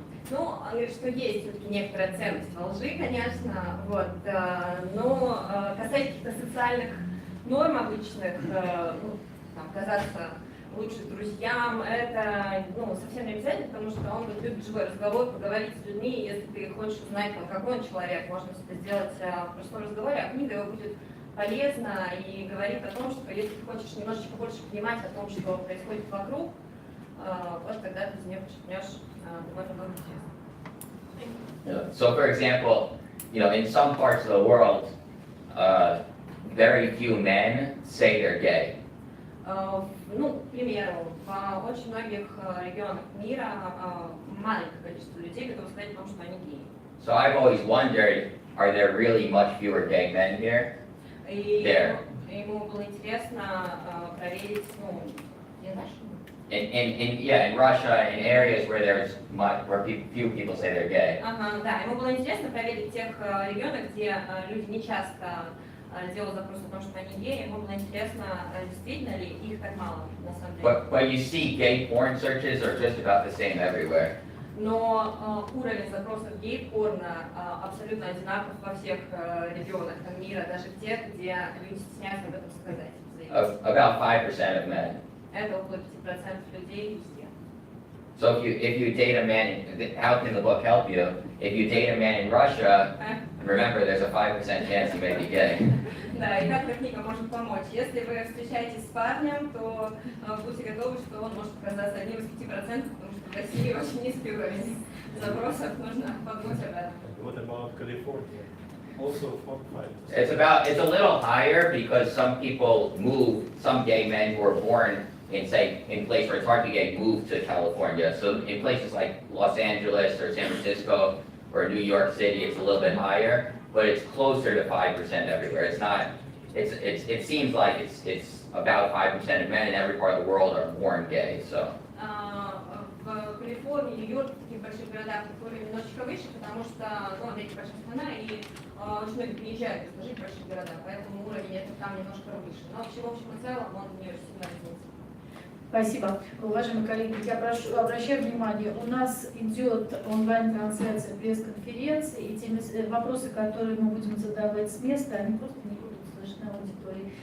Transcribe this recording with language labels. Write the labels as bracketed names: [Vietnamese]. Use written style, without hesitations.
[Russian] Говорит, что есть все-таки некоторая ценность во лжи, конечно, но касаясь каких-то социальных норм обычных, казаться лучше друзьям, это совсем не обязательно, потому что он любит живой разговор, поговорить с людьми, и если ты хочешь узнать, какой он человек, можно это сделать в простом разговоре, а книга его будет полезна и говорит о том, что если ты хочешь немножечко больше понимать о том, что происходит вокруг, вот тогда ты из нее почерпнешь довольно много интересного. [English] So for example, in some parts of the world, very few men say they're gay. [Russian] Ну, к примеру, в очень многих регионах мира маленькое количество людей готовы сказать о том, что они геи. [English] So I've always wondered, are there really much fewer gay men here? [Russian] И [English] There. [Russian] ему было интересно проверить, ну, не знаешь? [English] In Russia, in areas where there's few people say they're gay. [Russian] Ага, да, ему было интересно проверить в тех регионах, где люди не часто делают запрос о том, что они геи. Ему было интересно, действительно ли их так мало на самом деле. [English] But you see, gay porn searches are just about the same everywhere. [Russian] Но уровень запросов гей-порно абсолютно одинаков во всех регионах мира, даже в тех, где люди стесняются об этом сказать. [English] About 5% of men. [Russian] Это около 5% людей везде. [English] So if you date a man, how can the book help you? If you date a man in Russia, remember there's a 5% chance he may be gay. [Russian] Да, и как эта книга может помочь? Если вы встречаетесь с парнем, то будьте готовы, что он может оказаться одним из 5%, потому что в России очень низкий уровень запросов, нужно подумать об этом. [English] What about California? Also 45%. It's a little higher because some people move, some gay men who are born in places where it's hard to get gay move to California. So in places like Los Angeles or San Francisco or New York City, it's a little bit higher, but it's closer to 5% everywhere. It's not. It seems like it's about 5% of men in every part of the world are born gay. So. [Russian] В Калифорнии, Нью-Йорке, в таких больших городах уровень немножечко выше, потому что, ну, Америка большая страна, и очень многие приезжают жить в больших городах, поэтому уровень это там немножко выше. Но в общем и целом он не очень сильно разница. Спасибо. Уважаемые коллеги, я обращаю внимание, у нас идет онлайн-трансляция пресс-конференции, и те вопросы, которые мы будем задавать с места, они просто не будут слышны аудитории.